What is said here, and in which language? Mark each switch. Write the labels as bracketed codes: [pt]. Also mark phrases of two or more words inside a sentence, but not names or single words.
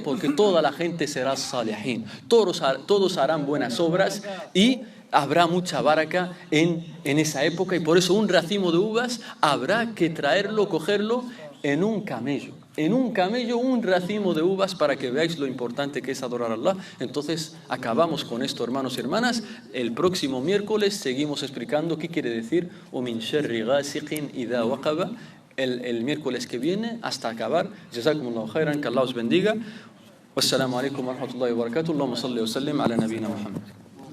[es] Porque toda la gente será salihin, todos harán buenas obras y habrá mucha baraka en esa época, y por eso un racimo de uvas habrá que cogerlo en un camello, un racimo de uvas, para que veáis lo importante que es adorar a Allah. Entonces acabamos con esto, hermanos y hermanas. El próximo miércoles seguimos explicando qué quiere decir [ar] وَمِن شَرِّ غَاسِقٍ إِذَا وَقَبَ. [es] El miércoles que viene, hasta acabar. [ar] جزاكم الله خيرا, [es] que Allah os bendiga. [ar] والسلام عليكم ورحمة الله وبركاته. اللهم صل وسلم على نبينا محمد.